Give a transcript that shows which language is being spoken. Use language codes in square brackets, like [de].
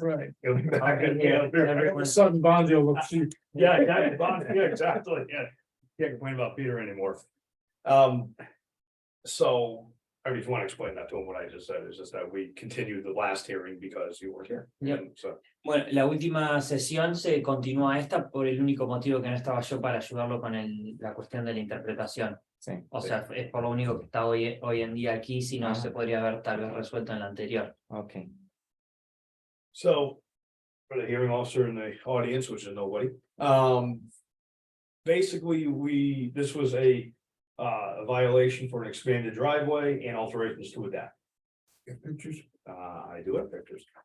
[en] Right. He'll be back I'll be in- here. yeah, Everyone- Sudden Bondi will see. Yeah, exactly, yeah. Can't complain about Peter anymore. So, I mean, if you want to explain that to him, what I just said is just that we continued the last hearing because you weren't here. Yep. And so, [es] Bueno, la última sesión se continúa esta por el único motivo que no estaba yo para ayudarlo con la cuestión de la interpretación. Sí. O sea, es por lo único que está hoy en día aquí, si no Ajá. se podría haber tal vez resuelto en la anterior. [en] Okay. so. For the hearing officer in the audience, which is nobody, basically, this was a violation for an expanded driveway and alterations to a deck. Get pictures. I do have pictures.